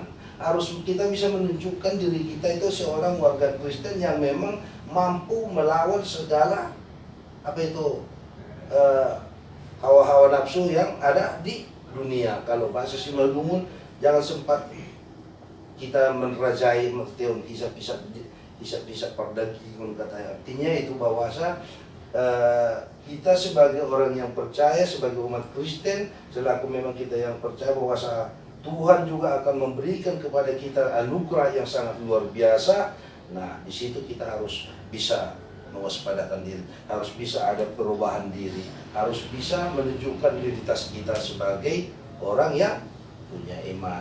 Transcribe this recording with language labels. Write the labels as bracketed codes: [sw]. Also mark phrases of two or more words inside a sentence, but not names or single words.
[id] Harus kita bisa menunjukkan diri kita itu seorang warga Kristen yang memang mampu melawan segala hawa-hawa nafsu yang ada di dunia. Kalau bahasa Simalungun, jangan sempat kita menerajai merteon hisap-hisap perdagingan katanya. Artinya itu bahwasa kita sebagai orang yang percaya, sebagai umat Kristen, selaku memang kita yang percaya bahwasa Tuhan juga akan memberikan kepada kita anugerah yang sangat luar biasa. Nah, di situ kita harus bisa mewaspadakan diri, harus bisa ada perubahan diri, harus bisa menunjukkan identitas kita sebagai orang yang punya iman.